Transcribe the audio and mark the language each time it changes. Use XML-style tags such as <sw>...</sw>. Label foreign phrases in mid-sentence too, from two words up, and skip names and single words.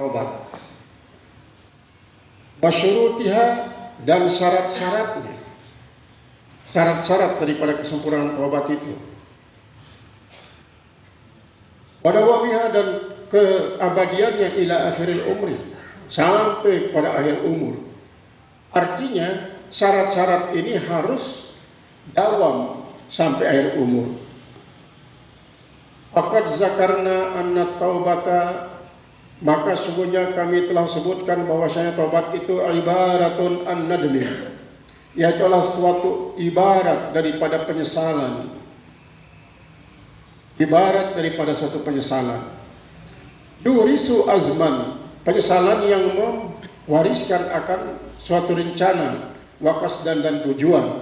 <id>bertobat. Wasyurutiha, dan syarat-syaratnya, syarat-syarat daripada kesempurnaan taubat itu. Wadawamiha, dan keabadiannya</id> <ar>إلى آخر العمر,</ar> <id>sampai pada akhir umur. Artinya syarat-syarat ini harus dawam sampai akhir umur.</id> <ar>فقد ذكرنا أن التوبة,</ar> <id>maka sungguhnya kami telah sebutkan bahwasanya taubat itu</id> <ar>عبارة عن الندم,</ar> <id>yaitu adalah suatu ibarat daripada penyesalan, ibarat daripada suatu penyesalan.</id> <ar>يورث عزما,</ar> <id>penyesalan yang mewariskan akan suatu rencana, waqasdan, dan tujuan.</id>